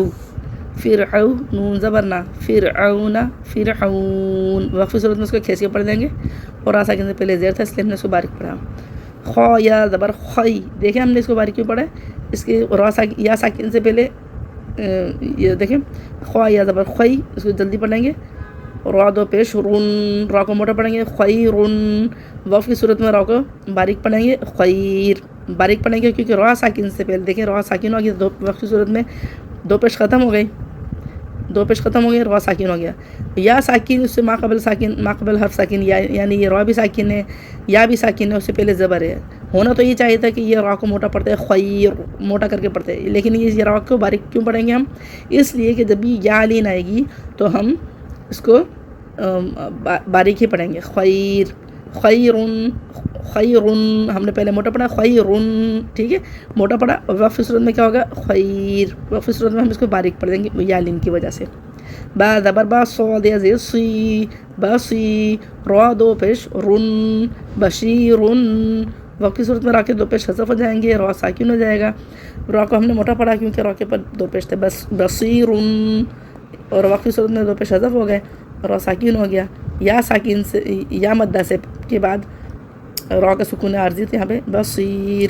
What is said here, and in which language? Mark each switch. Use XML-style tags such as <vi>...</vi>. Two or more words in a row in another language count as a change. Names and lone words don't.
<ur>پھر او نون زبر نا فرعون فرعون. وقفی صورت میں اس کو کھینچ کے پڑھ دیں گے اور را ساکن سے پہلے زیر تھا اس لیے ہم نے اس کو باریک پڑھا. خا یا زبر خی. دیکھیں ہم نے اس کو باریک کیوں پڑھا ہے. اس کے یا ساکن سے پہلے یہ دیکھیں خا یا زبر خی اس کو جلدی پڑھیں گے. را دو پیش رن را کو موٹا پڑھیں گے. خیرن. وقف کی صورت میں را کو باریک پڑھیں گے. خیر باریک پڑھیں گے کیونکہ را ساکن سے پہلے دیکھیں را ساکن ہو گیا. وقف کی صورت میں دو پیش ختم ہو گئی. را ساکن ہو گیا. یا ساکن اس سے ما قبل حرف ساکن یعنی یہ را بھی ساکن ہے یا بھی ساکن ہے اس سے پہلے زبر ہے. ہونا تو یہ چاہیے تھا کہ یہ را کو موٹا پڑھتے ہیں خیر موٹا کر کے پڑھتے ہیں لیکن یہ را کو باریک کیوں پڑھیں گے ہم. اس لیے کہ جب بھی یا لین آئے گی تو ہم اس کو باریک ہی پڑھیں گے. خیر خیرن خیرن ہم نے پہلے موٹا پڑھا خیرن. ٹھیک ہے. موٹا پڑھا. وقف صورت میں کیا ہوگا خیر. وقف صورت میں ہم اس کو باریک پڑھ دیں گے یا لین کی وجہ سے. با زبر با صاد یا زیر سی باسی. را دو پیش رن بشیرن. وقف کی صورت میں را کے دو پیش حذف ہو جائیں گے. را ساکن ہو جائے گا. را کو ہم نے موٹا پڑھا کیونکہ را کے پر دو پیش تھے. بصیرن اور وقف کی صورت میں دو پیش حذف ہو گئے. را ساکن ہو گیا. یا ساکن سے یا مدہ سے کے بعد را کا سکون عارضی تھے یہاں پہ بصیر.</ur>